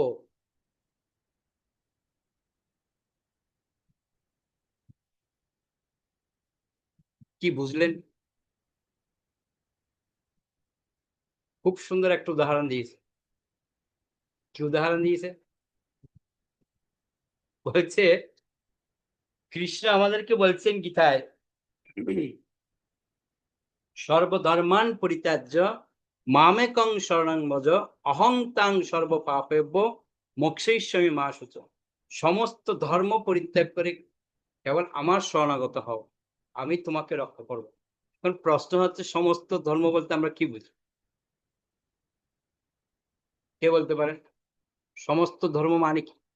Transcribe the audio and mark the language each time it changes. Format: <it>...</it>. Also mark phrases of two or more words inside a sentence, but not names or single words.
<bn>কি বুঝলেন? খুব সুন্দর একটা উদাহরণ দিয়েছে। কি উদাহরণ দিয়েছে? বলছে, কৃষ্ণ আমাদেরকে বলছেন গীতায়,</bn> <sa>সর্বধর্মান পরিত্যাজ্য মামেকং শরণং ভজ অহং তাং সর্বপাপেভ্য মোক্ষয়িষ্যামি মা শুচ।</sa> <bn>সমস্ত ধর্ম পরিত্যাগ করে কেবল আমার শরণাগত হও, আমি তোমাকে রক্ষা করব। এখন প্রশ্ন হচ্ছে, সমস্ত ধর্ম বলতে আমরা কি বুঝি? কে বলতে পারেন? সমস্ত ধর্ম মানে কি?</bn>